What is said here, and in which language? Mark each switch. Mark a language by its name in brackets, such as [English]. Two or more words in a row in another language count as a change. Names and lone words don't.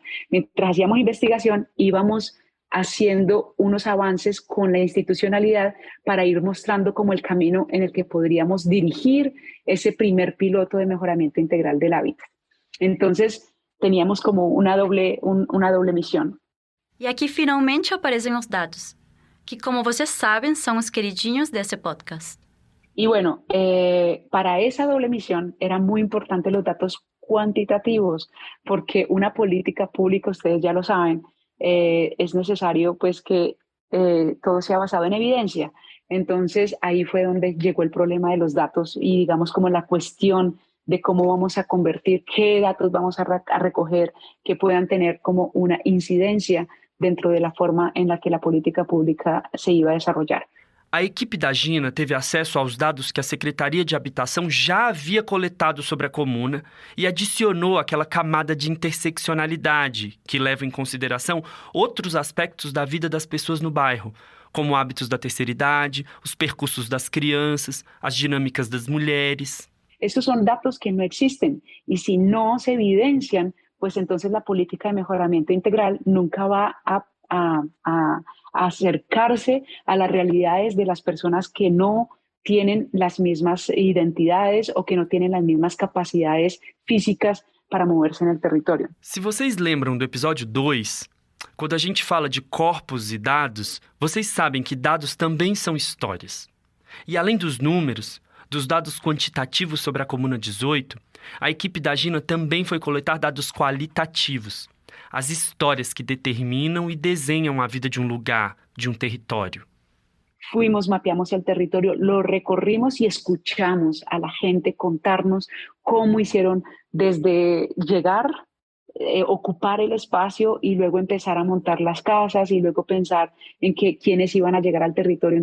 [Spanish] Mientras hacíamos investigación, íbamos haciendo unos avances con la institucionalidad para ir mostrando como el camino en el que podríamos dirigir ese primer piloto de mejoramiento integral del hábitat. Entonces, teníamos como una doble misión. [Portuguese] E aqui finalmente aparecem os dados, que, como vocês sabem, são os queridinhos desse podcast. [Spanish] Y bueno, para esa doble misión eran muy importantes los datos cuantitativos, porque una política pública, ustedes ya lo saben, es necesario pues que todo sea basado en evidencia. Entonces ahí fue donde llegó el problema de los datos y, digamos, como la cuestión de cómo vamos a convertir, qué datos vamos a recoger que puedan tener como una incidencia dentro de la forma en la que la política pública se iba a desarrollar. [Portuguese] A equipe da Gina teve acesso aos dados que a Secretaria de Habitação já havia coletado sobre a comuna e adicionou aquela camada de interseccionalidade que leva em consideração outros aspectos da vida das pessoas no bairro, como hábitos da terceira idade, os percursos das crianças, as dinâmicas das mulheres. [Spanish] Estos son datos que no existen y si no se evidencian, pues entonces la política de mejoramiento integral nunca va a acercarse a las realidades de las personas que no tienen las mismas identidades o que no tienen las mismas capacidades físicas para moverse en el territorio. [Portuguese] Se vocês lembram do episódio 2, quando a gente fala de corpos e dados, vocês sabem que dados também são histórias. E além dos números, dos dados quantitativos sobre a Comuna 18, a equipe da Gina também foi coletar dados qualitativos. As histórias que determinam e desenham a vida de um lugar, de um território. [Spanish] fuimos, mapeamos el territorio, lo recorrimos y escuchamos a la gente contarnos cómo hicieron desde llegar, ocupar el espacio y luego empezar a montar las casas y luego pensar en quiénes iban a llegar al territorio.